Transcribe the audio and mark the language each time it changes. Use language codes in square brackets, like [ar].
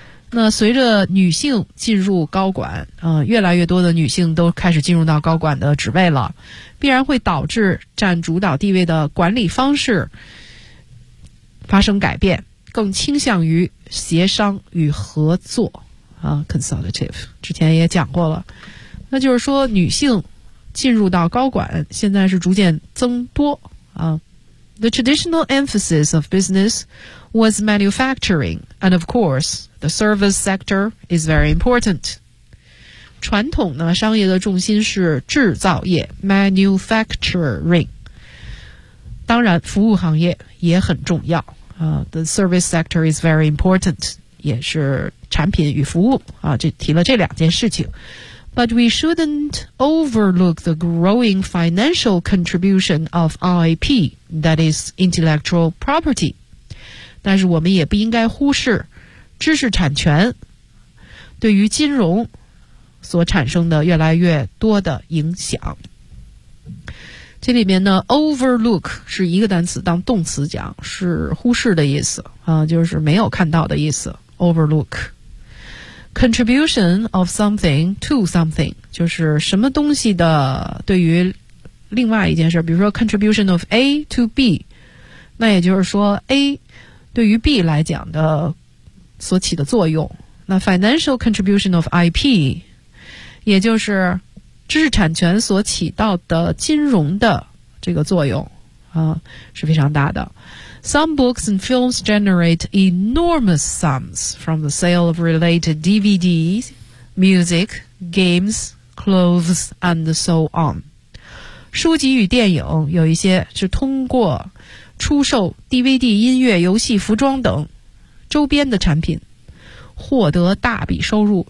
[zh] 那随着女性进入高管、越来越多的女性都开始进入到高管的职位了，必然会导致占主导地位的管理方式发生改变，更倾向于协商与合作、consultative 之前也讲过了。那就是说女性进入到高管现在是逐渐增多、 [en] The traditional emphasis of business was manufacturing, and of course, the service sector is very important. [zh] 传统呢，商业的重心是制造业 manufacturing. 当然服务行业也很重要、 [en] The service sector is very important, [zh] 也是产品与服务、就提了这两件事情。 [en] But we shouldn't overlook the growing financial contribution of IP, that is intellectual property. [zh] 但是我们也不应该忽视知识产权对于金融所产生的越来越多的影响。这里面呢 ,overlook 是一个单词，当动词讲是忽视的意思、就是没有看到的意思 ,overlook。 [en] Contribution of something to something [zh] 就是什么东西的对于另外一件事，比如说 [en] contribution of A to B， [zh] 那也就是说 A 对于 B 来讲的所起的作用。那 financial contribution of IP 也就是知识产权所起到的金融的这个作用、是非常大的。 [en] Some books and films generate enormous sums from the sale of related DVDs, music, games, clothes, and so on. [zh] 书籍与电影有一些是通过出售 DVD、音乐、游戏、服装等周边的产品获得大笔收入。